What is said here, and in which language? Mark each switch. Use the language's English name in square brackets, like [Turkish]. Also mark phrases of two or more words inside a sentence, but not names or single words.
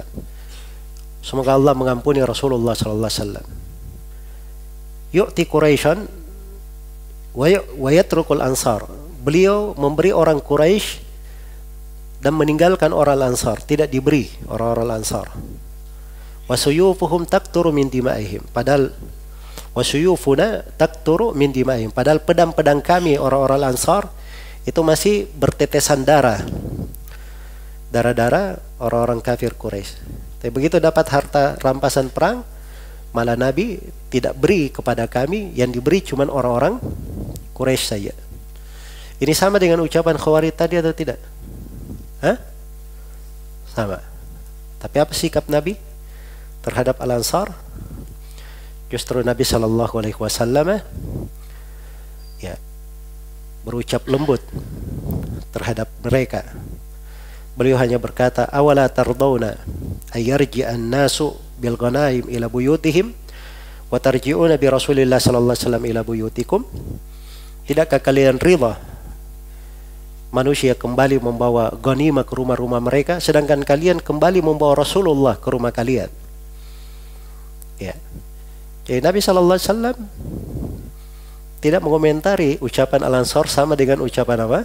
[Indonesian] Semoga Allah mengampuni Rasulullah [Arabic] صلى الله عليه وسلم. يعطي قريشا ويترك الأنصار. [Indonesian] Beliau memberi orang Quraisy dan meninggalkan orang Ansar, tidak diberi orang-orang Ansar. [Arabic] وسيوفهم تقطر من دمائهم, padahal وسيوفنا تقطر من دمائهم, [Indonesian] padahal pedang-pedang kami orang-orang Ansar itu masih bertetesan darah-darah orang-orang kafir Quraisy. Tapi begitu dapat harta rampasan perang, malah Nabi tidak beri kepada kami, yang diberi cuma orang-orang Quraisy saja. Ini sama dengan ucapan Khawarij tadi atau tidak? Sama. Tapi apa sikap Nabi terhadap Al-Ansar? Justru Nabi [Arabic] صلى الله عليه وسلم [Indonesian] ya berucap lembut terhadap mereka. Beliau hanya berkata, [Arabic] أولا ترضون أن يرجع الناس بالغنائم إلى بيوتهم وترجعون برسول الله صلى الله عليه وسلم إلى بيوتكم. [Indonesian] Tidakkah kalian rida manusia kembali membawa ghanimah ke rumah-rumah mereka, sedangkan kalian kembali membawa Rasulullah ke rumah kalian? Ya. Jadi Nabi [Arabic] صلى الله عليه وسلم [Indonesian] tidak mengomentari ucapan Al-Ansar sama dengan ucapan apa?